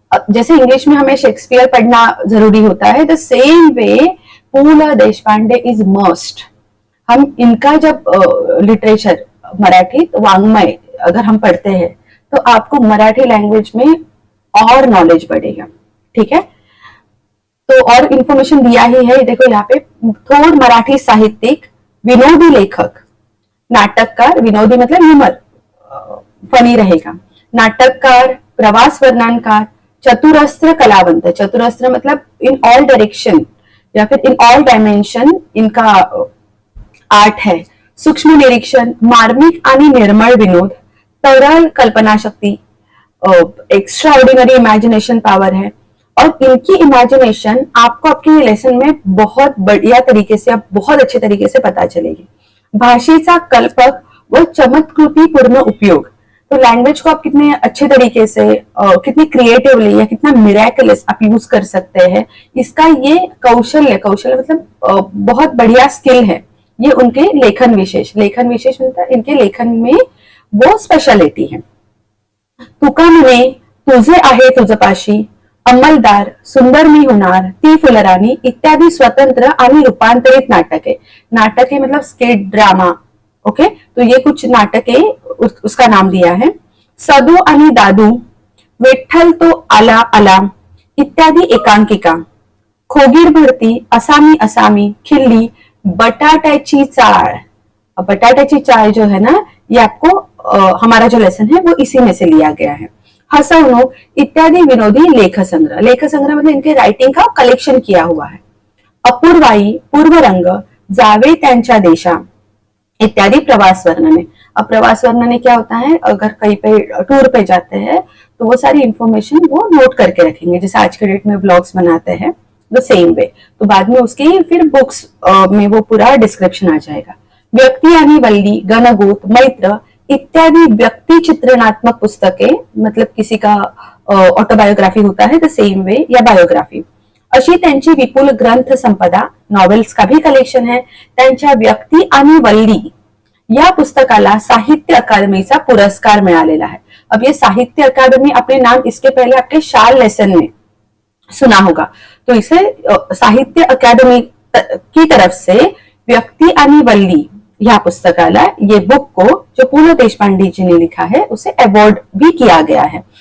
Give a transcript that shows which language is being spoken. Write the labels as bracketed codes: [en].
[hi] जैसे इंग्लिश में हमें शेक्सपियर पढ़ना जरूरी होता है, the same way Pu. Deshpande is must. हम इनका जब लिटरेचर मराठी तो वाङ्मय अगर हम पढ़ते हैं तो आपको मराठी लैंग्वेज में और नॉलेज बढ़ेगा. ठीक है, तो और इंफॉर्मेशन दिया ही है. देखो यहाँ पे [mr] थोर मराठी साहित्यिक, विनोदी लेखक, नाटककार. [hi] विनोदी मतलब ह्यूमर, फनी रहेगा. [mr] नाटककार, प्रवास वर्णनकार, चतुरस्त्र कलावंत. [hi] चतुरस्त्र मतलब इन ऑल डायरेक्शन या फिर इन ऑल डायमेंशन इनका आर्ट है. [mr] सूक्ष्म निरीक्षण, मार्मिक आणि निर्मळ विनोद, तरल कल्पना शक्ति, [en] Extraordinary imagination power है. [hi] और इनकी इमेजिनेशन आपको आपके लेसन में बहुत बढ़िया तरीके से, बहुत अच्छे तरीके से पता चलेगी. [mr] भाषेचा कल्पक व चमत्कृति पूर्ण उपयोग. [hi] तो लैंग्वेज को आप कितने अच्छे तरीके से, कितनी क्रिएटिवली या कितना मिरेकलस आप यूज कर सकते हैं, इसका ये कौशल्य मतलब बहुत बढ़िया स्किल है. ये उनके लेखन विशेष मतलब इनके लेखन में वो स्पेशलिटी है. [mr] तुका म्हणे तुझे आहे तुझपाशी, अंमलदार, सुंदर मी होणार, ती फुलराणी इत्यादी स्वतंत्र आणि रूपांतरित नाटके. [hi] नाटके मतलब स्किट ड्रामा. ओके, तो ये कुछ नाटके उसका नाम दिया है. [mr] सदू आणि दादू, विठ्ठल तो आला आला इत्यादी एकांकिका, खोगीर भरती, असामी असामी, खिल्ली, बटाट्याची चाळ. [hi] बटाट्याची चाळ जो है ना, ये आपको हमारा जो लेसन है वो इसी में से लिया गया है. [mr] हसवणूक इत्यादि विनोदी लेख संग्रह. [hi] लेख संग्रह मतलब इनके राइटिंग का कलेक्शन किया हुआ है. [mr] अपूर्वाई, पूर्वरंग, जावे त्यांच्या देशा इत्यादि प्रवास वर्णने. [hi] अब प्रवास वर्णने क्या होता है, अगर कहीं पे टूर पे जाते हैं तो वो सारी इंफॉर्मेशन वो नोट करके रखेंगे, जैसे आज के डेट में व्लॉग्स बनाते हैं द सेम वे. तो बाद में उसकी फिर बुक्स में वो पूरा डिस्क्रिप्शन आ जाएगा. [mr] व्यक्ति आणि वल्ली, गणगोत, मैत्र इत्यादि व्यक्ति चित्रणात्मक पुस्तके, [hi] मतलब किसी का ऑटोबायोग्राफी होता है द सेम वे, या बायोग्राफी. [mr] अशी त्यांची विपुल ग्रंथ संपदा, [hi] नॉवेल्स का भी कलेक्शन है. [mr] त्यांच्या व्यक्ती आणि वल्ली या पुस्तकाला साहित्य अकादमीचा पुरस्कार मिळालेला है. [hi] अब ये साहित्य अकादमी, अपने नाम इसके पहले आपके शाल लेसन में सुना होगा, तो इसे साहित्य अकादमी की तरफ से व्यक्ति आणि वल्ली या पुस्तकाला, ये बुक को जो पु. देशपांडे जी ने लिखा है उसे अवॉर्ड भी किया गया है.